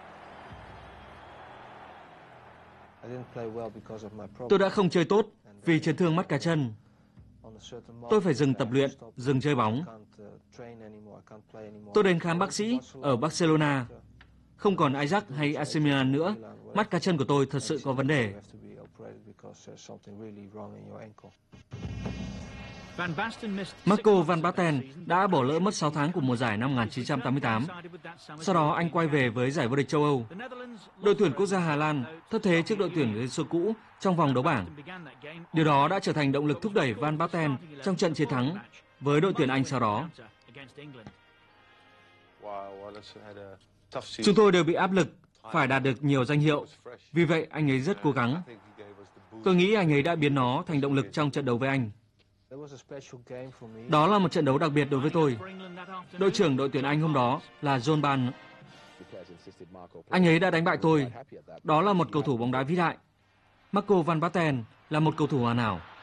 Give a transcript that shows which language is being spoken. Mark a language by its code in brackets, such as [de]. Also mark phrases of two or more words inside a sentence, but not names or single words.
[vi] Tôi đã không chơi tốt vì chấn thương mắt cá chân. Tôi phải dừng tập luyện, dừng chơi bóng. Tôi đến khám bác sĩ ở Barcelona. Không còn Ajax hay AC Milan nữa, mắt cá chân của tôi thật sự có vấn đề. Marco van Basten đã bỏ lỡ mất 6 tháng của mùa giải năm 1988. Sau đó anh quay về với giải vô địch châu Âu. Đội tuyển quốc gia Hà Lan thất thế trước đội tuyển Liên Xô cũ trong vòng đấu bảng. Điều đó đã trở thành động lực thúc đẩy Van Basten trong trận chiến thắng với đội tuyển Anh sau đó. Chúng tôi đều bị áp lực phải đạt được nhiều danh hiệu. Vì vậy anh ấy rất cố gắng. Tôi nghĩ anh ấy đã biến nó thành động lực trong trận đấu với Anh. Đó là một trận đấu đặc biệt đối với tôi. Đội trưởng đội tuyển Anh hôm đó là John Barnes. Anh ấy đã đánh bại tôi. Đó là một cầu thủ bóng đá vĩ đại. Marco van Basten là một cầu thủ hoàn hảo.